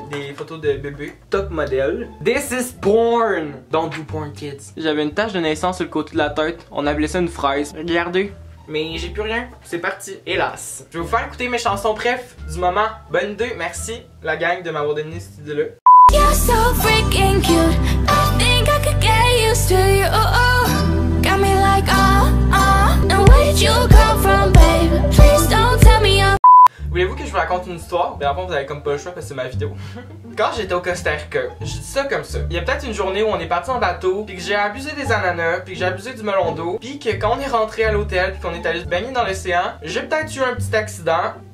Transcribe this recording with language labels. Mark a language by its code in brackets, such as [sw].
[fr] Des photos de bébé. Top modèle. [en] This is porn! Don't do porn, kids. [fr] J'avais une tache de naissance sur le côté de la tête. On appelait ça une fraise. Regardez. Mais j'ai plus rien. C'est parti. Hélas. Je vais vous faire écouter mes chansons préf du moment. Bonne idée. Merci, la gang, de m'avoir donné cette idée-là. [en] You're so freaking cute. I think I could get used to you. Got me like, and where did you come from, babe? Please don't tell me you're... [fr] Voulez-vous que je vous raconte une histoire? Ben en fait vous avez comme pas le choix parce que c'est ma vidéo. Quand j'étais au Costa Rica, je dis ça comme ça. Il y a peut-être une journée où on est parti en bateau, puis que j'ai abusé des ananas, puis que j'ai abusé du melon d'eau, puis que quand on est rentré à l'hôtel, puis qu'on est allé se baigner dans l'océan, j'ai peut-être eu un petit accident.